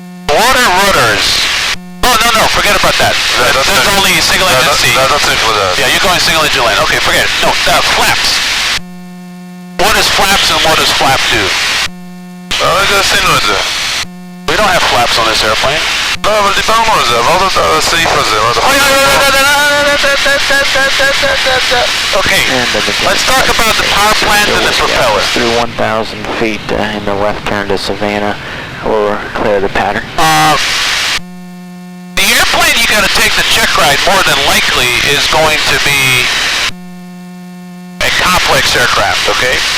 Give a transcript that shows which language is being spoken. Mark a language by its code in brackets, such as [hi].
[en] Water rudders. No, forget about that. That's only single engine C. That's it for that. Yeah, you're going single engine lane. Okay, forget it. No, flaps. What is flaps and what does flap do? [he] רגע, עשינו את זה. [en] We don't have flaps on this airplane. [he] לא, אבל דיברנו על זה, עברת את הסעיף הזה. [en] Okay, let's talk about the power plant and the propeller. Through 1,000 feet in the left turn to Savannah, or clear the pattern. The airplane you got to take the check ride more than likely is going to be a complex aircraft, okay?